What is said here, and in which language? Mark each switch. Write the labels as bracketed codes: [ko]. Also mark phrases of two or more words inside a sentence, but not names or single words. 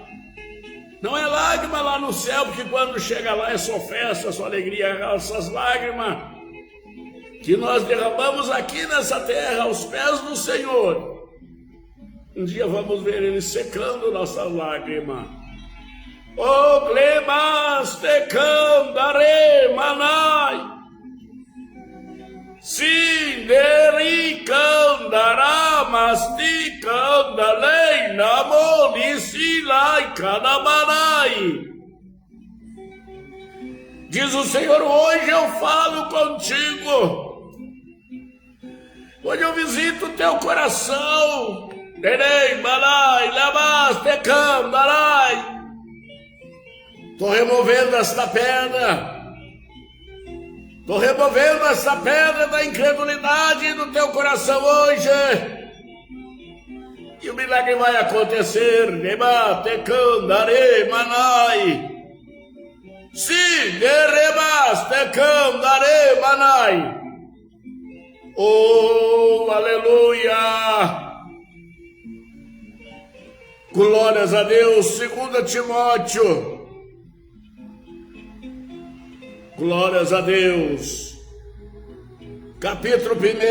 [pt] Não é lágrima lá no céu, porque quando chega lá é só festa, só alegria. Essas lágrimas que nós derramamos aqui nessa terra, aos pés do Senhor, um dia vamos ver Ele secando nossas lágrimas. O glemas te candare manai. Sinderi kandará, masti kandalei, namoni silai kanamanai. Diz o Senhor, hoje eu falo contigo. Hoje eu visito o teu coração. Derei, manai, lamas, te kandarai. Estou removendo esta pedra. Estou removendo essa pedra da incredulidade do teu coração hoje. E o milagre vai acontecer. Debate, candare, manai. Sim, derebaste, candare, manai. Oh, aleluia. Glórias a Deus. 2 Timóteo. Glórias a Deus. Capítulo 1.